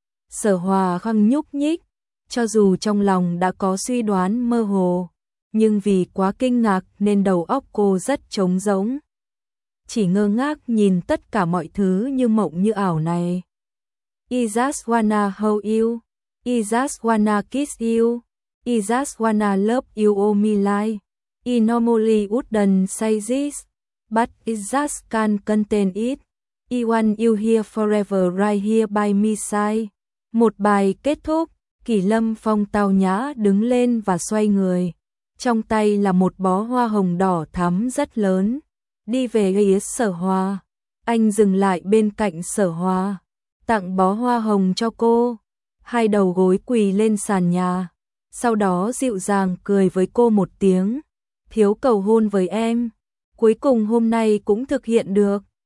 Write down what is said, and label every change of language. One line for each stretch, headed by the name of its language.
Vietnamese: Sở Hòa khăng nhúc nhích, cho dù trong lòng đã có suy đoán mơ hồ, nhưng vì quá kinh ngạc nên đầu óc cô rất trống rỗng. Chỉ ngơ ngác nhìn tất cả mọi thứ như mộng như ảo này.
English: I just wanna hold you. I just wanna kiss you. I just wanna love you all my life. I normally wouldn't say this. But I just can't contain it. I want you here forever right here by my side.
Vietnamese: Một bài kết thúc, Kỷ Lâm Phong tao nhã đứng lên và xoay người. Trong tay là một bó hoa hồng đỏ thắm rất lớn. Đi về ghế Sở Hòa, anh dừng lại bên cạnh Sở Hòa, tặng bó hoa hồng cho cô, hai đầu gối quỳ lên sàn nhà, sau đó dịu dàng cười với cô một tiếng, thiếu cầu hôn với em, cuối cùng hôm nay cũng thực hiện được.